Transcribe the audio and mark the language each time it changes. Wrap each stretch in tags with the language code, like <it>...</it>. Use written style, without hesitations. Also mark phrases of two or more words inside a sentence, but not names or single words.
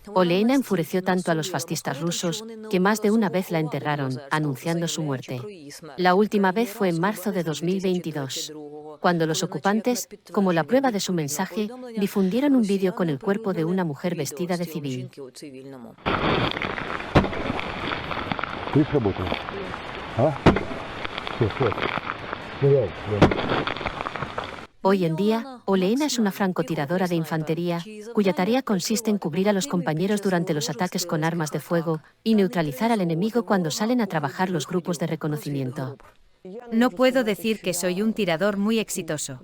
<es>Oleena enfureció tanto a los fascistas rusos que más de una vez la enterraron, anunciando su muerte. La última vez fue en marzo de 2022, cuando los ocupantes, como la prueba de su mensaje, difundieron un vídeo con el cuerpo de una mujer vestida de civil.</es> <ru>Ты сработал? А? Все. Ныряй.</ru> <es>Hoy en día, Oleena es una francotiradora de infantería, cuya tarea consiste en cubrir a los compañeros durante los ataques con armas de fuego y neutralizar al enemigo cuando salen a trabajar los grupos de reconocimiento. No puedo decir que soy un tirador muy exitoso.</es>